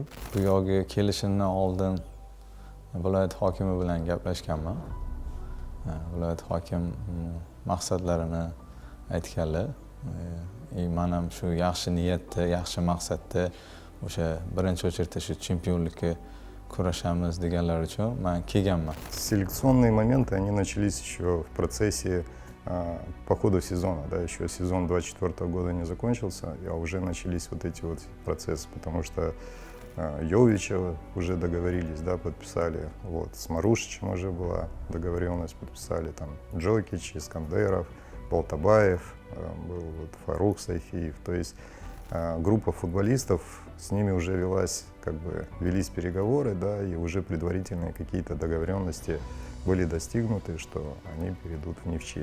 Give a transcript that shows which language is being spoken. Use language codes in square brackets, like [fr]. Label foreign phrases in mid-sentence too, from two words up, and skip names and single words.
[uz] Bu yo'lga kelishimdan oldin viloyat hokimi bilan gaplashganman. Viloyat hokim maqsadlarini aytganlar. Men ham shu yaxshi niyatda, yaxshi maqsadda o'sha birinchi o'chirda shu chempionlikka kurashamiz deganlar uchun men kelganman. [ru] Селекционные моменты, они начались еще в процессе по ходу сезона, да, еще сезон 24 года не закончился, а уже начались вот эти вот процессы, потому что Йовича уже договорились, да, подписали, вот, с Марушичем уже была договоренность, подписали, там, Джокич, Искандеров, Болтабаев, был вот Фарук Сайфиев, то есть группа футболистов, с ними уже велись переговоры, да, и уже предварительные какие-то договоренности были достигнуты, что они перейдут в Невчи.